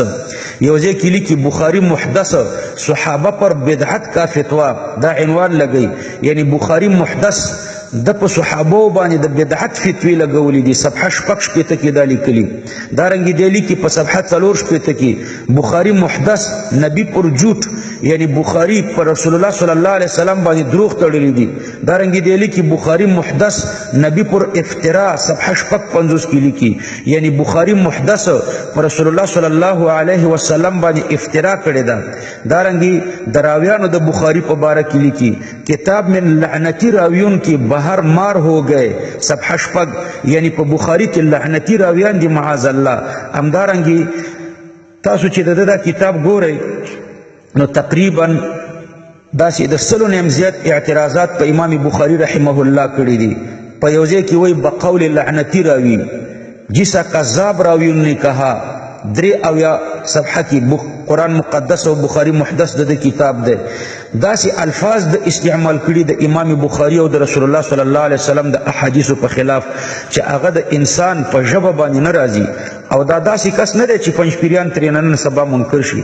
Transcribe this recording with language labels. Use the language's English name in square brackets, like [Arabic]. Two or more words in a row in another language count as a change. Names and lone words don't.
[Pashto] یو ځای کې لیکي [Urdu] بخاری محدث صحابه پر بدعت کا فتوا، [Pashto] دا عنوان لګی. یعنی بخاری محدث د په صحابو باندې د بدعت فتوی لګولې دي. صفحه 6 کې دا لیکلي. دارنګه دی لیکي په صفحه 4 کې [Urdu] بخاری محدث نبی پر جھوٹ، [Pashto] یعنی بخاری پر رسول الله [Arabic] صلی الله علیه وسلم [Pashto] باندې دروغ تړلې دي. دارنګه دی لیکي [Urdu] بخاری محدث نبی پر افترا. [Pashto] صفحه 55 کې لیکي یعنی بخاری محدث پر رسول الله [Arabic] صلی الله علیه وسلم [Pashto] باندې افترا کړی ده. دارنګه دراویانو د بخاری په باره کې لیکي [Urdu] کتاب من لعنتی راویون کی بہر مار ہو گئے. [Pashto] صفحه 6. یعنی په بخاری کې لعنتی راویان دي [Arabic] معاذ الله. [Pashto] همدارنګه تاسو چې دا کتاب ګورئ نو تقریبا داسې د 100 نه زیات اعتراضات په امام بخاری [Arabic] رحمه الله [Pashto] کړي دي. په یو ځای کې وایي [Urdu] بقول لعنتی راوی جسا کذاب راویون نے کہا. [Pashto] 3 صفحه کې قرآن مقدس او بخاری محدث د کتاب ده. داسې الفاظ د استعمال کړي د امام بخاری او د رسول الله [Arabic] صلی الله علیه وسلم [Pashto] د احادیثو په خلاف چې هغه د انسان په ژبه باندې نه راځي. او دا داسې کس نه دی چې پنځپیریان ترې نن سبا منکر شي.